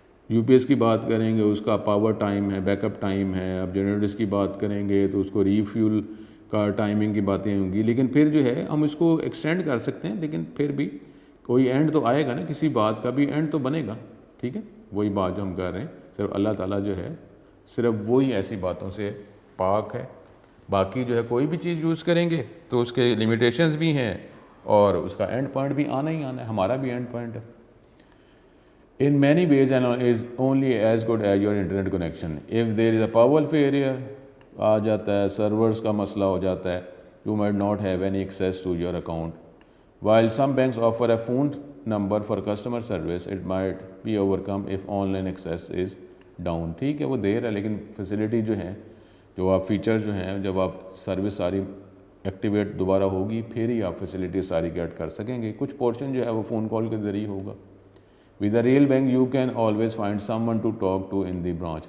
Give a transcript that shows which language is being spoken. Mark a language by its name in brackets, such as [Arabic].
[Urdu] U P S کی بات کریں گے، اس کا پاور ٹائم ہے، بیک اپ ٹائم ہے، اب جنریٹرس کی بات کریں گے تو اس کو ری فیول کا ٹائمنگ کی باتیں ہوں گی، لیکن پھر جو ہے ہم اس کو ایکسٹینڈ کر سکتے ہیں، لیکن پھر بھی کوئی اینڈ تو آئے گا نا، کسی بات کا بھی اینڈ تو بنے گا، ٹھیک ہے۔ وہی بات جو ہم کر رہے ہیں، صرف اللہ تعالیٰ جو ہے صرف وہی ایسی باتوں سے پاک ہے، باقی جو ہے کوئی بھی چیز یوز کریں گے تو اس کے لمیٹیشنز بھی ہیں اور اس کا اینڈ پوائنٹ بھی آنا ہی آنا ہے، ہمارا بھی اینڈ پوائنٹ ہے۔ [English] In many ways and is only as good as your internet connection. If there is a power failure [Urdu] آ جاتا ہے، سرورز کا مسئلہ ہو جاتا ہے، [English] you might not have any access to your account. While some banks offer a phone number for customer service, it might be overcome if online access is down. [Urdu] ٹھیک ہے وہ دیر ہے، لیکن فیسیلیٹی جو ہیں، جو آپ فیچر جو ہیں، جب آپ سروس ساری ایکٹیویٹ دوبارہ ہوگی پھر ہی آپ فیسیلیٹی ساری گیٹ کر سکیں گے۔ کچھ پورشن جو ہے وہ فون کال کے ذریعے ہوگا۔ [English] With a real bank you can always find someone to talk to in the branch.